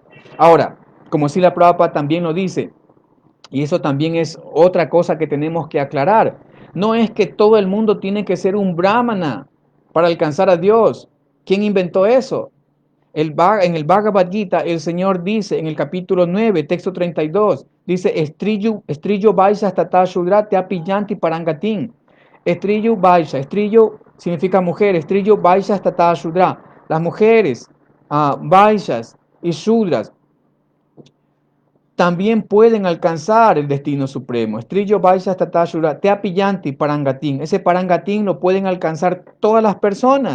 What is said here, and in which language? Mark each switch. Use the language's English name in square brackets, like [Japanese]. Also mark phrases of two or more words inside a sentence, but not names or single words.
[Spanish] Ahora, como Srila Prabhupada también lo dice, y eso también es otra cosa que tenemos que aclarar, no es que todo el mundo tiene que ser un brahmana para alcanzar a Dios. ¿Quién inventó eso? En el Bhagavad Gita, el Señor dice en el capítulo 9, texto 32, dice, [Sanskrit] Estrillo Vaisha Tata Shudra Te Apillanti Parangatin. Estrillo Vaisha, [Spanish] Estrillo significa mujeres. [Sanskrit] Trillo Vaishas Tata Shudra. [Spanish] Las mujeres, Vaishas y Shudras, también pueden alcanzar el destino supremo. [Sanskrit] Estrillo Vaishas Tata Shudra, Teapillanti Parangatín. [Spanish] Ese Parangatín lo pueden alcanzar todas las personas.